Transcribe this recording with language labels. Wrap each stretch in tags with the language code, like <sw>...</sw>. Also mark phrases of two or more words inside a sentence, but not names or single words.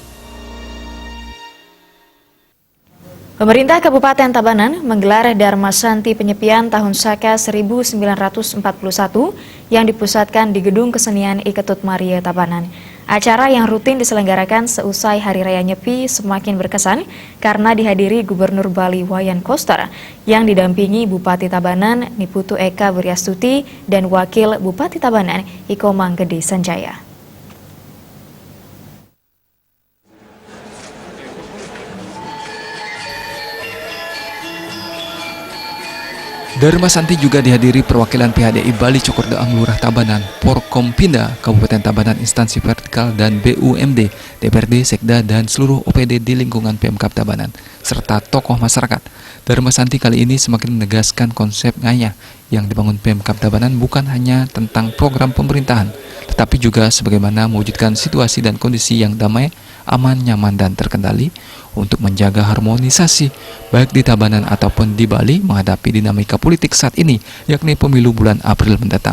<id>Pemerintah Kabupaten Tabanan menggelar Dharma Santi Penyepian Tahun Saka 1941 yang dipusatkan di Gedung Kesenian Iketut Maria Tabanan. Acara yang rutin diselenggarakan seusai Hari Raya Nyepi semakin berkesan karena dihadiri Gubernur Bali Wayan Koster yang didampingi Bupati Tabanan Niputu Eka Wiryastuti dan Wakil Bupati Tabanan Iko Manggede Sanjaya. Dharma Santi juga dihadiri perwakilan PHDI Bali Cokordaam Lurah Tabanan, Porkompinda, Kabupaten Tabanan Instansi Vertikal dan BUMD, DPRD, Sekda, dan seluruh OPD di lingkungan Pemkab Tabanan, serta tokoh masyarakat. Dharma Santi kali ini semakin menegaskan konsep ngayah yang dibangun Pemkab Tabanan bukan hanya tentang program pemerintahan, tetapi juga sebagaimana mewujudkan situasi dan kondisi yang damai, aman, nyaman, dan terkendali untuk menjaga harmonisasi baik di Tabanan ataupun di Bali menghadapi dinamika politik saat ini, yakni pemilu bulan April mendatang.</id>